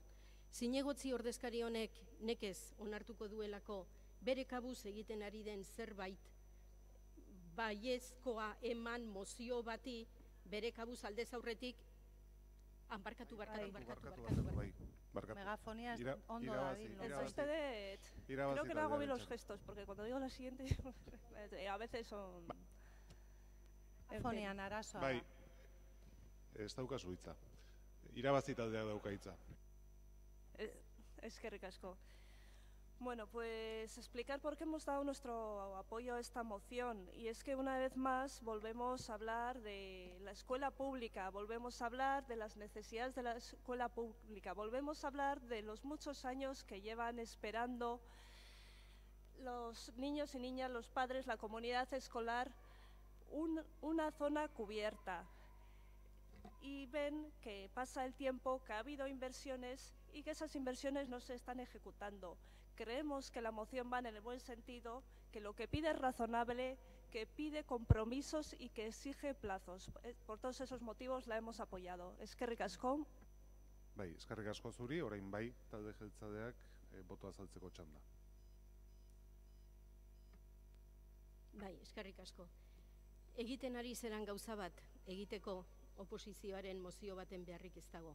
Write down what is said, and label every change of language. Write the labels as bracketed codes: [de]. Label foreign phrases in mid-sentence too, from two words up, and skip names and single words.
[eu] Zinegotzi ordezkari honek nekez onartuko duelako bere kabuz egiten ari den zerbait baiezkoa eman mozio bati bere kabuz aldez aurretik barkatu. Megafonía ondo dabil. [es] Creo que no hago bien los gestos, porque cuando digo la siguiente, a veces son... [eu] Megafonia narazoa. Bai, ez daukazu hitza. Irabazi taldeak dauka hitza. Eskerrik asko. [es] Bueno, pues explicar por qué hemos dado nuestro apoyo a esta moción. Y es que una vez más volvemos a hablar de la escuela pública, volvemos a hablar de las necesidades de la escuela pública, volvemos a hablar de los muchos años que llevan esperando los niños y niñas, los padres, la comunidad escolar, una zona cubierta. Y ven que pasa el tiempo, que ha habido inversiones y que esas inversiones no se están ejecutando. Creemos que la moción va en el buen sentido, que lo que pide es razonable, que pide compromisos y que exige plazos. Por todos esos motivos la hemos apoyado. [eu] Eskerrik asko. Bai, eskerrik asko zuri, orain bai, talde jeltzaleak boto azaltzeko txanda. Bai, eskerrik asko. Egiten ari zeran gauza bat, egiteko oposizioaren mozio baten beharrik ez dago.